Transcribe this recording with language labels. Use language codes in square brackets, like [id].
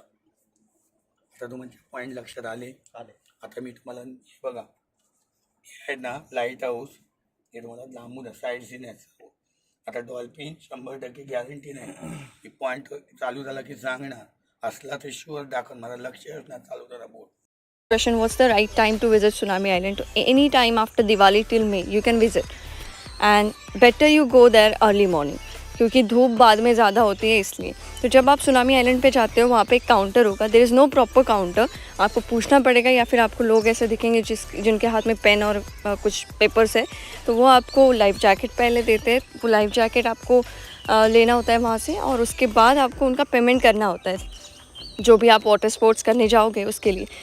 [mr] आता तुमचे पॉईंट लक्षात आले. आता मी तुम्हाला हे बघा, हे आहे ना लाईट हाऊस, हे तुम्हाला लांबून साईड सीन आहे. आता डॉल्फिन 100% गॅरंटी नाही, की पॉईंट चालू झाला की सांगणार, असला तर शुअर दाखव, मला लक्ष असणार चालू करा बोट. [en] Question, what's the right time to visit Tsunami Island? Any time after Diwali till May you can visit, and better you go there early morning, [hi] क्योंकि धूप बाद में ज़्यादा होती है इसलिए. तो जब आप सुनामी आइलैंड पे जाते हो वहाँ पे एक काउंटर होगा, [en] there is no proper counter, [hi] आपको पूछना पड़ेगा, या फिर आपको लोग ऐसे दिखेंगे जिनके हाथ में पेन और कुछ पेपर्स है, तो वो आपको लाइफ जैकेट पहले देते हैं. वो लाइफ जैकेट आपको लेना होता है वहाँ से, और उसके बाद आपको उनका पेमेंट करना होता है, जो भी आप वाटर स्पोर्ट्स करने जाओगे उसके लिए.